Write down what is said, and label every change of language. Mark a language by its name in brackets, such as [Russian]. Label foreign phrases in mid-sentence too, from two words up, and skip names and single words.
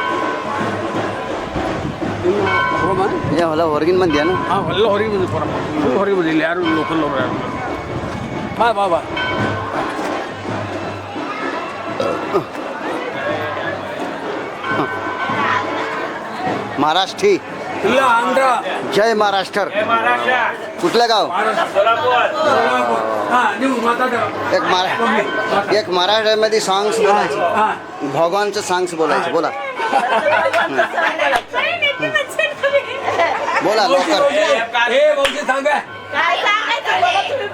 [Kannada] ಹೊಲ ಹೊರಗಿನ ಮಂದಿ ಏನು ಹಾಂ ಎಲ್ಲ ಹೊರಗೆ ಬಂದು ಬರಪ್ಪ ಹೊರಗೆ ಬಂದು ಇಲ್ಲಿ ಯಾರು ಲೋಕಲ್ ಅವ್ರು ಯಾರು ಬಾ ಬಾ ಬಾ [Marathi] महाराष्ट्री [Kannada] ಇಲ್ಲ आंध्र [Marathi] जय महाराष्ट्र कुठलं गाव एक मराठीमध्ये सॉंग्स बोलायचे भगवानचं सॉंग्स बोलायचे बोला बोला लवकर